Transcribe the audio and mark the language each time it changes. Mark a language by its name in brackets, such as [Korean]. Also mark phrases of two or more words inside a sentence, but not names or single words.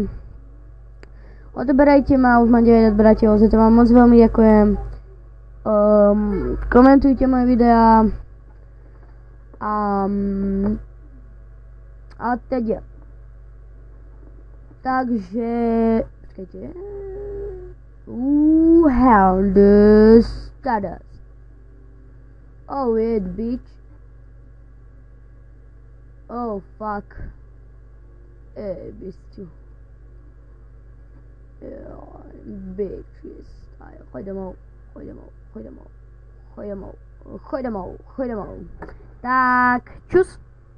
[Slovak] Odoberajte ma, už mám 9 odberateľov, za to vám moc veľmi ďakujem. Komentujte moje videá. A teda. Takže počkajte. [English] How the status. Oh wait, bitch. Oh fuck. Bitch. Bitches. [Slovak] Choď domov. Tak, čus.